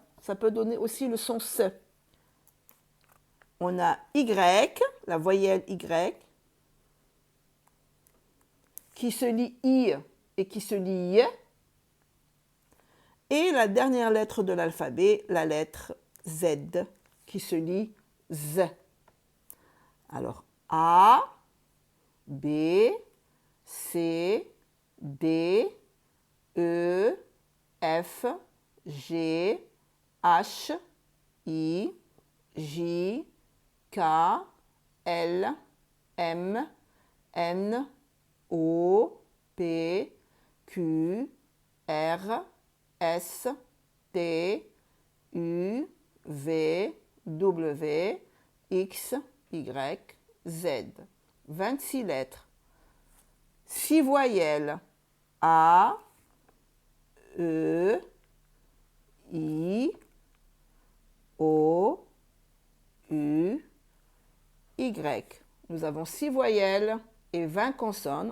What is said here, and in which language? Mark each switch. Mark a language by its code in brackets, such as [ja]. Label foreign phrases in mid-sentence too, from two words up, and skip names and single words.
[fr] Ça peut donner aussi le son S. On a Y, la voyelle Y, qui se lit I et qui se lit Y. Et la dernière lettre de l'alphabet, la lettre Z, qui se lit Z. Alors, A, B, C, D, E, F, G, H, I, J, K, L, M, N, O, P, Q, R, S, T, U, V, W, X, Y, Z. 26 lettres. 6 voyelles. A, E, I, O, U, Y. Nous avons 6 voyelles et 20 consonnes.